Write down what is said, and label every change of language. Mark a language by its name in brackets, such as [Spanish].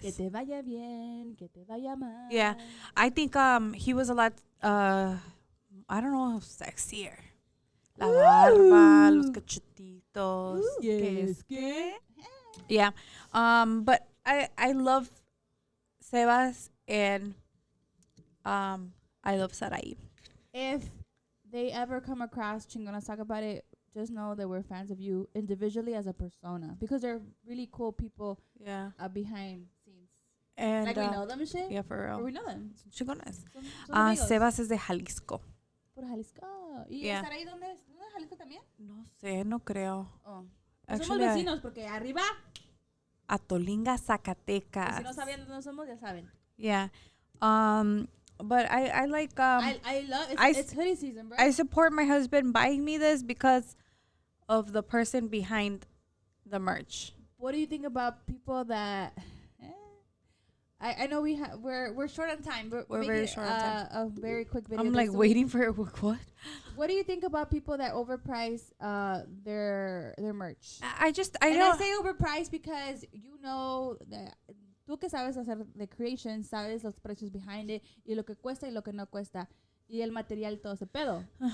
[Spanish] Que te vaya bien, que te vaya mal. [English] Yeah, I think he was a lot I don't know, sexier. [Spanish] La barba, los cachetitos. [English] Yes. Yeah. But I love Sebas and I love Sarai. If they ever come across Chingonas talk about it, just know that we're fans of you individually as a persona because they're really cool people. Yeah. Behind scenes. And we know them and shit. Yeah, for real. Or we know them. [Spanish] Chingonas. Son amigos. Sebas es de Jalisco. Por Jalisco. ¿Y estar ahí dónde es? ¿No es Jalisco también? No sé, no creo. [English] Oh. Actually, [Spanish] somos vecinos porque arriba. Atolinga, Zacatecas. Si no sabían dónde somos, ya saben. [English] Yeah. But I like I love it's hoodie season, bro. I support my husband buying me this because of the person behind the merch. What do you think about people that I know we're short on time. We're very short on time. A very quick video. I'm like waiting for what? What do you think about people that overprice their merch? I I say overpriced because you know that [Spanish] tú que sabes hacer [English] the creation, [Spanish] sabes los precios [English] behind it [Spanish] y lo que cuesta y lo que no cuesta y el material todo ese pedo.